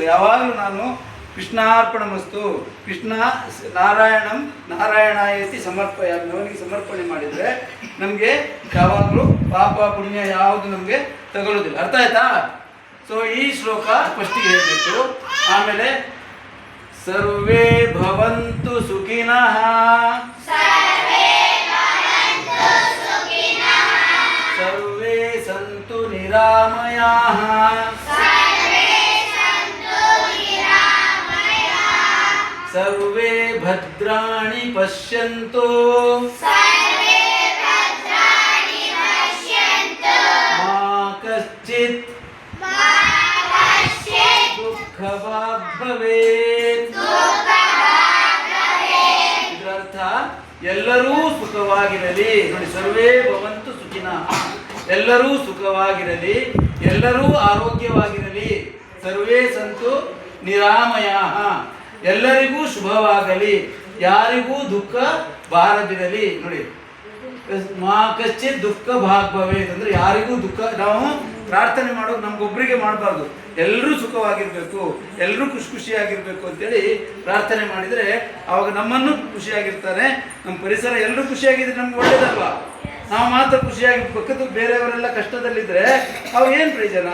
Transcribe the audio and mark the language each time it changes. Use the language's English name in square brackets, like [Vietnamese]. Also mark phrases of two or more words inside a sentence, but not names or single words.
[Kannada] ಯಾವಾಗಲೂ ನಾನು [Sanskrit] ಕೃಷ್ಣಾರ್ಪಣಮಸ್ತು, ಕೃಷ್ಣ ನಾರಾಯಣಂ ನಾರಾಯಣಾಯತಿ ಸಮರ್ಪಯಾಮಿ, [Kannada] ಅವನಿಗೆ ಸಮರ್ಪಣೆ ಮಾಡಿದರೆ ನಮಗೆ ಯಾವಾಗಲೂ ಪಾಪ ಪುಣ್ಯ ಯಾವುದು ನಮಗೆ ತಗೊಳ್ಳೋದಿಲ್ಲ. ಅರ್ಥ ಆಯ್ತಾ? ಸೊ ಈ ಶ್ಲೋಕ ಫಸ್ಟಿಗೆ ಹೇಳಬೇಕು. [Sanskrit] ಆಮೇಲೆ ಸರ್ವೇ ಭವಂತು ಸುಖಿನಃ ಸರ್ವೇ ಸಂತು ನಿರಾಮಯಾಃ ಸರ್ವೇ ಭದ್ರಾಣಿ ಪಶ್ಯಂತು ಮಾ ಕಶ್ಚಿತ್ ದುಃಖಭಾಗ್ ಭವೇತ್. [Kannada] ಇದರರ್ಥ ಎಲ್ಲರೂ ಸುಖವಾಗಿರಲಿ. ನೋಡಿ, [Sanskrit] ಸರ್ವೇ ಭವಂತು ಸುಖಿನಃ, [Kannada] ಎಲ್ಲರೂ ಸುಖವಾಗಿರಲಿ, ಎಲ್ಲರೂ ಆರೋಗ್ಯವಾಗಿರಲಿ. [Sanskrit] ಸರ್ವೇ ಸಂತು ನಿರಾಮಯಾಃ, [Kannada] ಎಲ್ಲರಿಗೂ ಶುಭವಾಗಲಿ, ಯಾರಿಗೂ ದುಃಖ ಬಾರದಿರಲಿ. ನೋಡಿ, [Sanskrit] ಮಾ ಕಶ್ಚಿತ್ ದುಃಖ ಭಾಗ್ ಭವೇತ್ [Kannada] ಅಂದ್ರೆ ಯಾರಿಗೂ ದುಃಖ. ನಾವು ಪ್ರಾರ್ಥನೆ ಮಾಡೋದು ನಮ್ಗೊಬ್ಬರಿಗೆ ಮಾಡಬಾರ್ದು, ಎಲ್ಲರೂ ಸುಖವಾಗಿರ್ಬೇಕು, ಎಲ್ಲರೂ ಖುಷಿಯಾಗಿರ್ಬೇಕು ಅಂತೇಳಿ ಪ್ರಾರ್ಥನೆ ಮಾಡಿದರೆ ಅವಾಗ ನಮ್ಮನ್ನು ಖುಷಿಯಾಗಿರ್ತಾರೆ, ನಮ್ಮ ಪರಿಸರ ಎಲ್ಲರೂ ಖುಷಿಯಾಗಿದ್ರೆ ನಮ್ಗೆ ಒಳ್ಳೇದಲ್ವಾ? ನಾವು ಮಾತ್ರ ಖುಷಿಯಾಗಿ ಪಕ್ಕದ ಬೇರೆಯವರೆಲ್ಲ ಕಷ್ಟದಲ್ಲಿದ್ದರೆ ಅವಾಗ ಏನು ಪ್ರಯೋಜನ?